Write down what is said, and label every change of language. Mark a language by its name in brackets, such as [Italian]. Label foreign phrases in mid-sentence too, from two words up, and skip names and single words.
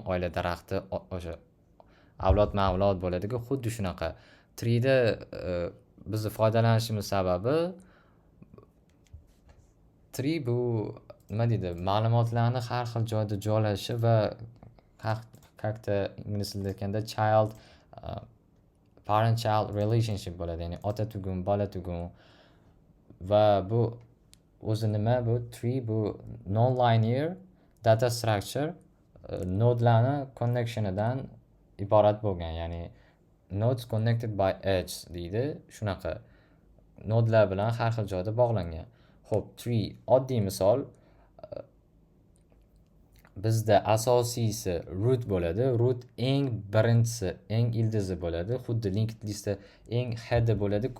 [Uzbek] Oila daraxti o'sha avlodma-avlod bo'ladi-ku, xuddi shunaqa. Treeda bizni foydalanishimiz sababi tree bu nima deydi? Ma'lumotlarni har xil joyda joylashishi va как-то ingliz tilida aytganda [English] parent-child relationship [Uzbek] bo'ladi. Ya'ni ota tugun, bola tugun. Va bu o'zi nima bu? Tree bu [English] non-linear data structure nodelarni connectionidan [Uzbek] iborat bo'lgan. [English] Ya'ni nodes connected by edge [Uzbek] deydi. Shunaqa. Nodelar bilan har xil joyda bog'langan. Xo'p, tree oddiy misol. Bizda asosiysi root bo'ladi. Root eng birinchisi, eng ildizi bo'ladi. Xuddi [English] linked listda [Uzbek] eng head bo'ladi-ku.